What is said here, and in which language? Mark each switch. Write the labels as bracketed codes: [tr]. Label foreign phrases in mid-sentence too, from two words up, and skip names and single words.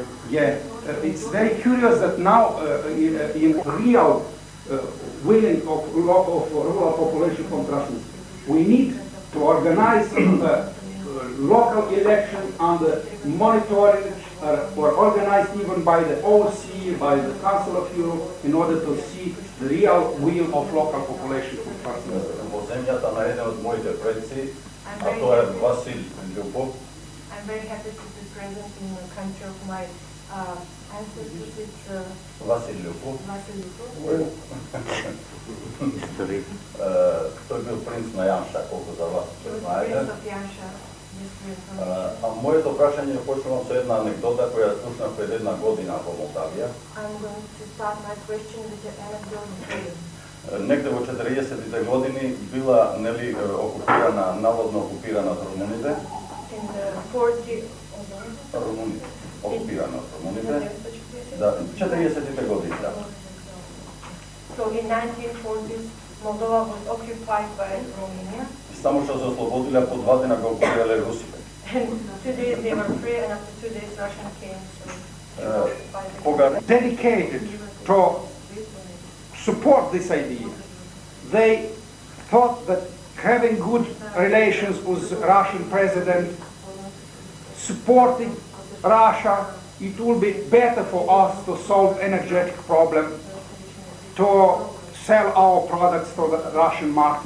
[en] Yeah, it's very curious that now in real willing of rural population from Transnistria, we need to organize local election under monitoring or organized even by the OSCE, by the Council of Europe, in order to see the real will of local population from Transnistria. [mk] Во земјата на еден од моите предци, а тоа е Васил Љупов. [en] I'm very happy to be present in the country of my ancestors. It's Васил Љупов. Vasil Lupov. [mk] Тој бил принц на Јанша, колку за вас [en] He was the [mk] знаете. [en] prince of Yansha. Just for information. [mk] А моето прашање почнувам со една анекдота која слушнав пред една година во Молдавија. [en] I'm going to start my question with the anecdote. [mk] Негде во 40-тите години била нели окупирана, наводно окупирана од румуните. [en] In the 40s, [mk] Румуните, окупирана од румуните. Да, 40-тите години, да. [en] So in 1940s, Moldova was occupied by Romania. [mk] Само што се ослободиле по 2 дена го окупирале русите. [en] And 2 days they were free, and after 2 days Russian came to occupy the [mk] Кога [en] Dedicated to support this idea. They thought that having good relations with Russian president, supporting Russia, it will be better for us to solve energetic problem, to sell our products to the Russian market.